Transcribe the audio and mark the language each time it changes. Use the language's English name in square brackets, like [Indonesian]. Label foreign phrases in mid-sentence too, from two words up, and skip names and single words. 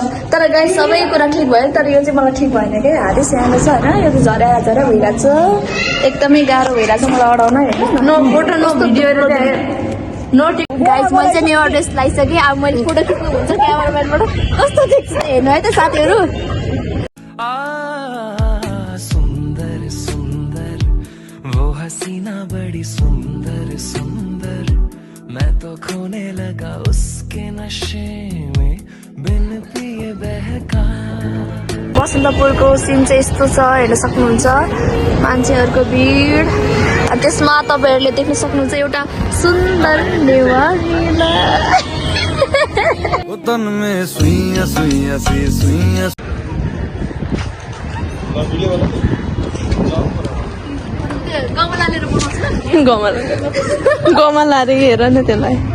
[Nepali] तर गाइस सबै कुरा ठिक भयो, तर यो चाहिँ मलाई ठिक भएन क्या, हातै सानो छ होइन। यो त झरा भइरहेको छ, एकदमै गाह्रो भइरहेको छ मलाई अडाउन। [English] हेर्नु no photo no video no tick. [Nepali] गाइस मैले चाहिँ नेवार ड्रेस लगाइसकेँ। अब मैले फोटो खिच्नु हुन्छ क्यामेराम्यानबाट, कस्तो देख्छ हेर्नु है त साथीहरू। [Hindi] सुंदर सुंदर वो हसीना बड़ी सुंदर सुंदर मैं तो खोने लगा उसके नशे में बिन पिए बहका [Nepali] बसन्तपुरको सिन चाहिँ यस्तो छ हेर्न सक्नुहुन्छ मान्छेहरूको भिड त्यसमा तपाईँहरूले देख्न सक्नुहुन्छ एउटा सुन्दर नेवारीला [Hindi] तन में सुइया सुइया सी सुइया [Nepali] गमलाले हेर न त्यसलाई